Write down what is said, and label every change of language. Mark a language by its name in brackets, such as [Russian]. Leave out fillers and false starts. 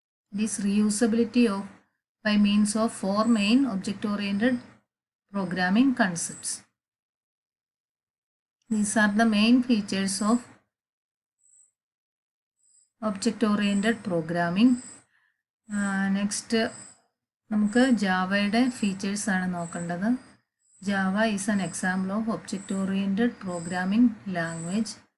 [English] This reusability of by means of four main object oriented programming concepts. These are the main features of object-oriented programming. [Malayalam] Next, നമുക്ക് ജാവയുടെ features ആണ് നോക്കേണ്ടത്. [English] Java is an example of object-oriented programming language.